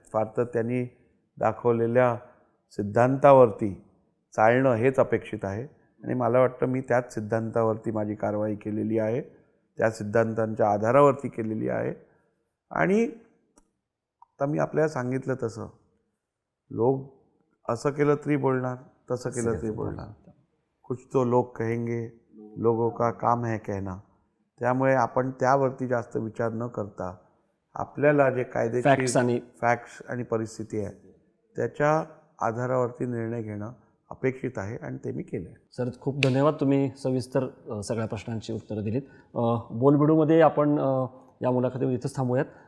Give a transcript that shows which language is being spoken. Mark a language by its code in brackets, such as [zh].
[mr] फार तर त्यांनी दाखवलेल्या सिद्धांतावरती चालणं हेच अपेक्षित आहे आणि मला वाटतं मी त्याच सिद्धांतावरती माझी कारवाई केलेली आहे, त्या सिद्धांतांच्या आधारावरती केलेली आहे. आणि आता मी आपल्याला सांगितलं तसं लोक असं केलं तरी बोलणार, तसं केलं तरी बोलणार. [hi] कुछ तो लोग कहेंगे, लोगों का काम है कहना. [mr] त्यामुळे आपण त्यावरती जास्त विचार न करता आपल्याला जे कायदेशीर फॅक्ट्स आणि परिस्थिती आहे त्याच्या आधारावरती निर्णय घेणं अपेक्षित आहे आणि ते मी केलं आहे. सर, खूप धन्यवाद. तुम्ही सविस्तर सगळ्या प्रश्नांची उत्तरं दिलीत. बोलबिडूमध्ये आपण या मुलाखतीवर इथंच थांबूयात.